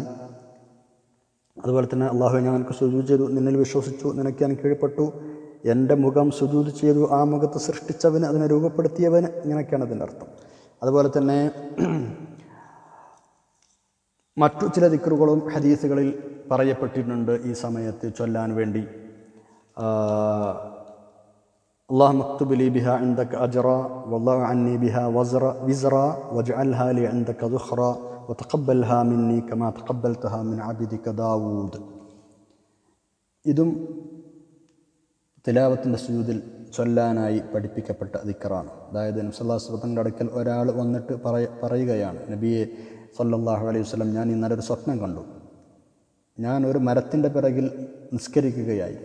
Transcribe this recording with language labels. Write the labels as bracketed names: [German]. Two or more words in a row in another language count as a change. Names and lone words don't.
[Malayalam] അതുപോലെ തന്നെ അല്ലാഹുവേ, ഞാൻ നിനക്ക് സുജൂദ് ചെയ്തു, നിന്നിൽ വിശ്വസിച്ചു, നിനക്ക് ഞാൻ കീഴ്പ്പെട്ടു, എൻ്റെ മുഖം സുജൂദ് ചെയ്തു, ആ മുഖത്ത് സൃഷ്ടിച്ചവന്, അതിനെ രൂപപ്പെടുത്തിയവന്, ഇങ്ങനെയൊക്കെയാണ് അതിൻ്റെ അർത്ഥം. അതുപോലെ തന്നെ മറ്റു ചില ദിക്റുകളും ഹദീസുകളിൽ പറയപ്പെട്ടിട്ടുണ്ട് ഈ സമയത്ത് ചൊല്ലാൻ വേണ്ടി. [Arabic] اللهم اكتب لي بها عندك أجرا والله عني بها وزرا واجعلها لي عندك ذخرا وتقبلها مني كما تقبلتها من عبدك داود. [Malayalam] ഇതും തിലാവത്തിൻ്റെ സുജൂദിൽ ചൊല്ലാനായി പഠിപ്പിക്കപ്പെട്ട ദിക്റാണ്. അതായത് നബി [Arabic] صلى الله عليه وسلم [Malayalam] അടുക്കൽ ഒരാൾ വന്നിട്ട് പറയുകയാണ്, നബിയെ [Arabic] صلى الله عليه وسلم, [Malayalam] ഞാൻ ഇന്നലെ ഒരു സ്വപ്നം കണ്ടു. ഞാൻ ഒരു മരത്തിൻ്റെ പിറകിൽ നിസ്കരിക്കുകയായിരുന്നു.